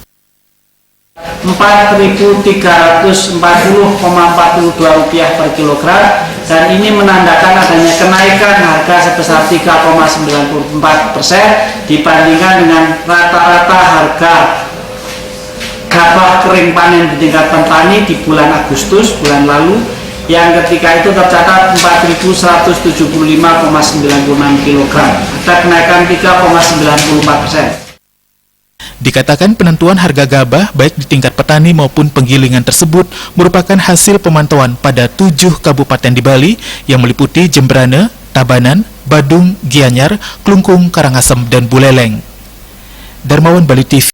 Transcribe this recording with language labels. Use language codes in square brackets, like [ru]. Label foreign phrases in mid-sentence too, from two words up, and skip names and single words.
[id] Rp4.340,42 per kilogram, dan ini menandakan adanya kenaikan harga sebesar 3,94% dibandingkan dengan rata-rata harga gabah kering panen di tingkat petani di bulan Agustus bulan lalu, yang ketika itu tercatat 4.175,96 kg, ada kenaikan 3,94%. Dikatakan penentuan harga gabah baik di tingkat petani maupun penggilingan tersebut merupakan hasil pemantauan pada 7 kabupaten di Bali yang meliputi Jemberana, Tabanan, Badung, Gianyar, Klungkung, Karangasem, dan Buleleng. Darmawan, Bali TV.